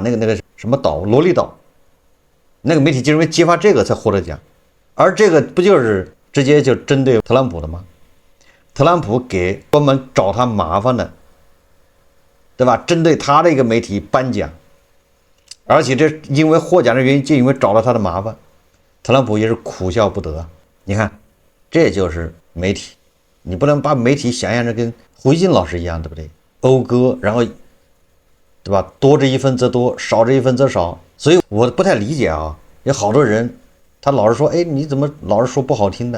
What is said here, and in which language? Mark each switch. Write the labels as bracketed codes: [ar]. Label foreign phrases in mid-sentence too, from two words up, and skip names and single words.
[zh] 那個什麼島羅利島，那個媒體就認為揭發這個才獲得獎，而這個不就是直接就針對特朗普的嗎？特朗普給專門找他麻煩的對吧？針對他的一個媒體頒獎，而且這因為獲獎的原因，就因為找了他的麻煩，特朗普也是苦笑不得。你看，這就是媒體，你不能把媒體想象成跟胡錫進老師一樣，對不对？謦歌，然後，對吧？多着一分則多，少着一分則少。所以我不太理解啊，有好多人，他老是說，哎，你怎麼老是說不好聽的？